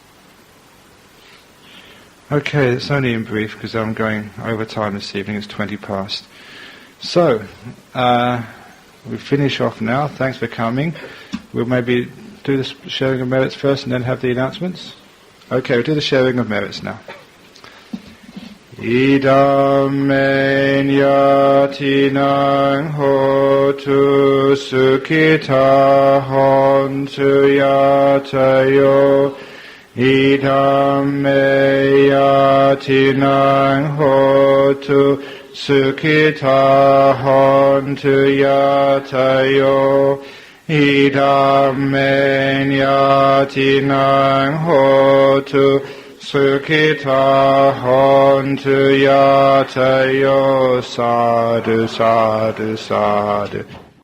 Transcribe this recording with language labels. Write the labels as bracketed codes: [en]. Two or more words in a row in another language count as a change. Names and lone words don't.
[en] Okay, it's only in brief because I'm going over time this evening, it's 20 past. So, we finish off now. Thanks for coming. We'll maybe do the sharing of merits first and then have the announcements. Okay, we'll do the sharing of merits now. [pi] Idam men yatinang hotu sukhita hontu yatayo. Idam me yatinang hotu Sukhita hontu yatayo idammen yatinang hotu Sukhita hontu yatayo sadhu sadhu sadhu